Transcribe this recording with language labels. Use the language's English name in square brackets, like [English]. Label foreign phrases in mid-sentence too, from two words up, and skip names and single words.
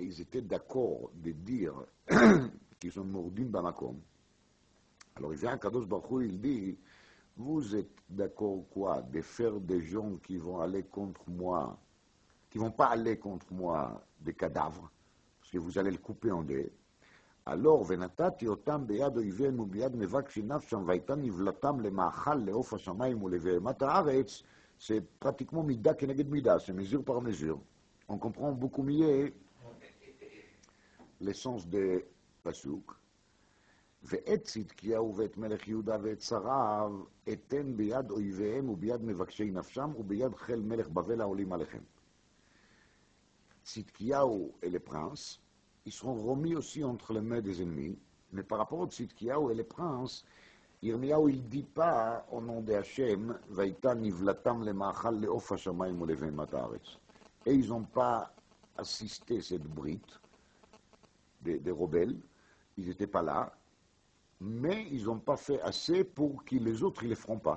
[French] ils étaient d'accord de dire qu'ils sont [Hebrew] מורדים במקום, [French] alors il vient à Kadosh Baruch Hu, il dit, vous êtes d'accord quoi de faire des gens qui vont aller contre moi, qui ne vont pas aller contre moi des cadavres, parce que vous allez le couper en deux. Alors, [Hebrew] ונתתי אותם ביד אויביהם וביד מבקשי נפשם, והייתה נבלתם למאכל לעוף השמיים ולבהמת הארץ, [French] c'est pratiquement [Hebrew] מידה כנגד מידה, [French] c'est mesure par mesure. On comprend beaucoup mieux l'essence de פסוק. [Hebrew] ואת צדקיהו ואת מלך יהודה ואת שריו אתן ביד אויביהם וביד מבקשי נפשם וביד חיל מלך בבל העולים עליכם. [French] Tzidkiyahu et les princes, ils seront remis aussi entre les mains des ennemis, mais par rapport à Tzidkiyahu et les princes, Yirmiyahu, il ne dit pas au nom de Hachem, [Hebrew] והייתה נבלתם למאכל לעוף השמיים ולבהמת הארץ. [French] Et ils n'ont pas assisté cette brite des rebelles, ils n'étaient pas là, mais ils n'ont pas fait assez pour que les autres ne les feront pas.